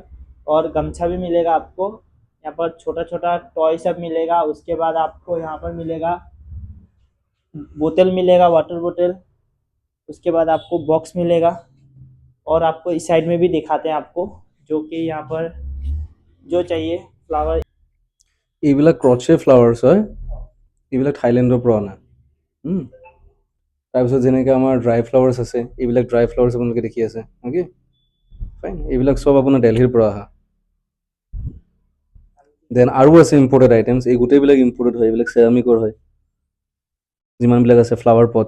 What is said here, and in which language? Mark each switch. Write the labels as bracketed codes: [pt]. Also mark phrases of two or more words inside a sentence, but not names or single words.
[hi] और गमछा भी मिलेगा आपको यहाँ पर, छोटा छोटा टॉय सब मिलेगा। उसके बाद आपको यहाँ पर मिलेगा बोतल मिलेगा, [en] water bottle. [hi] उसके बाद आपको बॉक्स मिलेगा। और आपको इस साइड में भी दिखाते हैं आपको, जो कि यहाँ पर जो चाहिए फ्लावर। [as] এইবিলাক [en] crochet flowers [as] হয়, এইবিলাক থাইলেণ্ডৰ পৰা অনা। তাৰপিছত যেনেকৈ আমাৰ [en] dry flowers [as] আছে, এইবিলাক [en] dry flowers [as] আপোনালোকে দেখি আছে। [en] okay fine, [as] এইবিলাক চব আপোনাৰ দেলহিৰ পৰা অহা। দেন আৰু আছে [en] imported items, [as] এই গোটেইবিলাক ইম্পৰ্টেড হয়, এইবিলাক চেৰামিকৰ হয় যিমানবিলাক আছে [en] flower pots.